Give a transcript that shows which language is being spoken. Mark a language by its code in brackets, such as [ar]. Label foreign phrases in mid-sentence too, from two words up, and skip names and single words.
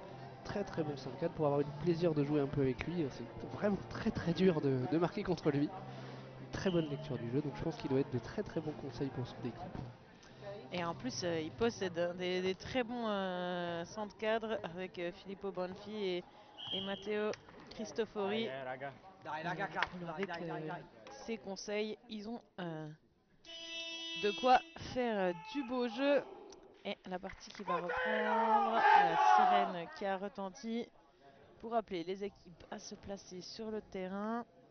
[fr] Très très bon centre cadre pour avoir eu le plaisir de jouer un peu avec lui. C'est vraiment très très dur de marquer contre lui. Une très bonne lecture du jeu, donc je pense qu'il doit être de très très bons conseils pour son équipe. Et en plus, il possède des très bons centres cadres avec Filippo Bonfi et Matteo Cristofori. [it] Dai raga, cazzo, [fr] Avec ces conseils, ils ont de quoi faire du beau jeu. Et la partie qui va reprendre, la sirène qui a retenti pour appeler les équipes à se placer sur le terrain.